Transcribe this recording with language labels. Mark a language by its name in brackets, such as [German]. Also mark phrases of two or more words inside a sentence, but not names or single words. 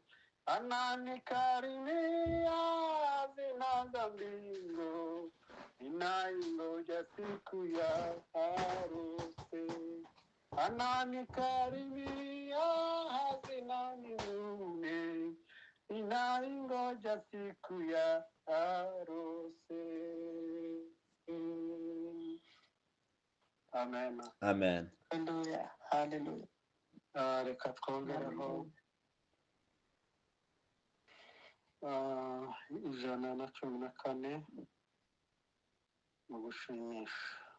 [Swahili] Ananikarimia hazina za mbingu, ninaingoja siku ya harusi. Ananikarimia hazina mbinguni, ninaingoja siku ya harusi. Amen. Amen. Hallelujah. Hallelujah. [Kinyarwanda] Reka twongereho 114 mu gushimisha.